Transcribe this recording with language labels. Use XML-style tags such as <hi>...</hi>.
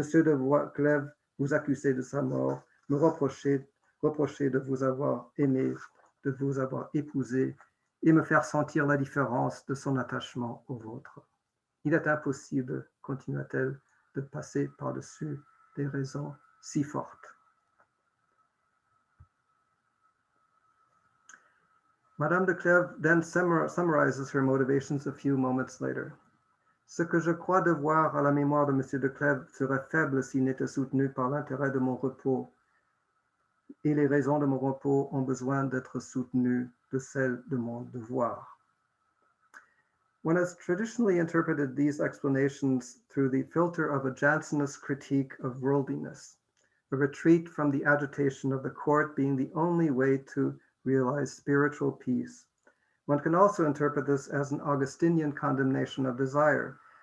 <fr>de Clèves vous accuser de sa mort, me reprocher de vous avoir aimé, de vous avoir épousé, et me faire sentir la différence de son attachement au vôtre. Il est impossible, continua-t-elle, de passer par-dessus des raisons si fortes.</fr> <en>Mme de Clèves then summarizes her motivations a few moments later.</en> <fr>Ce que je crois devoir à la mémoire de M. de Clèves serait faible s'il n'était soutenu par l'intérêt de mon repos, et les raisons de mon repos ont besoin d'être soutenues de celles de mon devoir.</fr> <en>One has traditionally interpreted these explanations through the filter of a Jansenist critique of worldliness, a retreat from the agitation of the court being the only way to realize spiritual peace. One can also interpret this as an Augustinian condemnation of desire.</en>